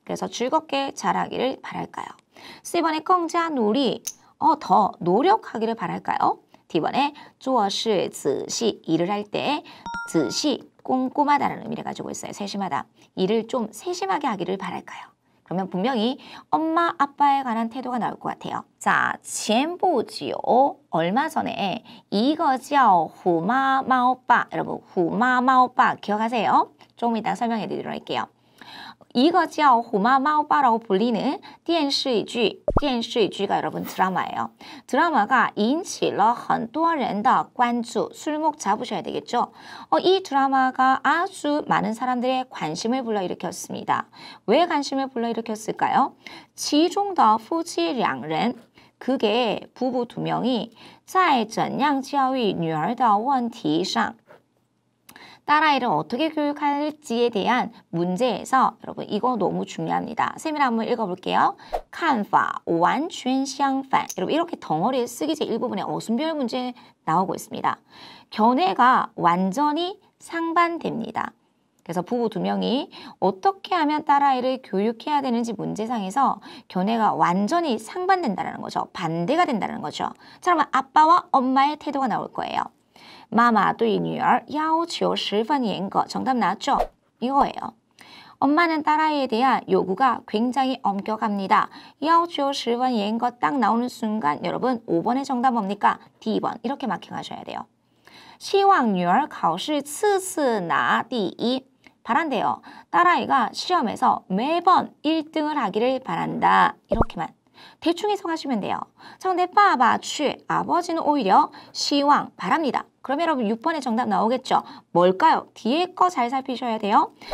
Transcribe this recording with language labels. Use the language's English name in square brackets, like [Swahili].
[Korean] 그래서 즐겁게 자라기를 바랄까요? C번에 [Chinese] 更加努力, [Korean] 더 노력하기를 바랄까요? D번에 [Chinese] 做事仔细, [Korean] 일을 할 때 仔细, 꼼꼼하다는 의미를 가지고 있어요. 세심하다. 일을 좀 세심하게 하기를 바랄까요? 그러면 분명히 엄마, 아빠에 관한 태도가 나올 것 같아요. 자, [Chinese] 前不久 [Korean] 얼마 전에 [Chinese] 一个叫虎妈猫爸 [Korean] 여러분, 虎妈猫爸 기억하세요? 조금 이따 설명해 드리도록 할게요. [Chinese] 一个叫虎妈猫爸 [Korean] 라고 불리는 电视剧, 电视剧가 여러분 드라마예요. 드라마가 [Chinese] 引起了很多人的关注, [Korean] 술목 잡으셔야 되겠죠. 이 드라마가 아주 많은 사람들의 관심을 불러일으켰습니다. 왜 관심을 불러일으켰을까요? [Chinese] 其中的夫妻两人 [Korean] 그게 부부 2명이 [Chinese] 在怎样教育女儿的问题上 [Korean] 딸아이를 어떻게 교육할지에 대한 문제에서 여러분 이거 너무 중요합니다. 쌤이랑 한번 읽어볼게요. [Chinese] 看法完全相反. [Korean] 여러분 이렇게 덩어리에 쓰기제 일부분에 어순별 문제 나오고 있습니다. 견해가 완전히 상반됩니다. 그래서 부부 2명이 어떻게 하면 딸아이를 교육해야 되는지 문제상에서 견해가 완전히 상반된다는 거죠. 반대가 된다는 거죠. 자, 그러면 아빠와 엄마의 태도가 나올 거예요. [Chinese] 妈妈对女儿要求十分严格. [Korean] 정답 나왔죠? 이거예요. 엄마는 딸아이에 대한 요구가 굉장히 엄격합니다. [Chinese] 要求十分严格 [Korean] 딱 나오는 순간 여러분 5번의 정답 뭡니까? D번. 이렇게 마킹하셔야 돼요. [Chinese] 希望女儿考试次次拿第一. [Korean] 바란대요. 딸아이가 시험에서 매번 1등을 하기를 바란다. 이렇게만. 대충 해석하시면 돼요. 자, 근데 [Chinese] 爸爸去 [Korean] 아버지는 오히려 希望 바랍니다. 그러면 여러분 6번의 정답 나오겠죠? 뭘까요? 뒤에 거 잘 살피셔야 돼요.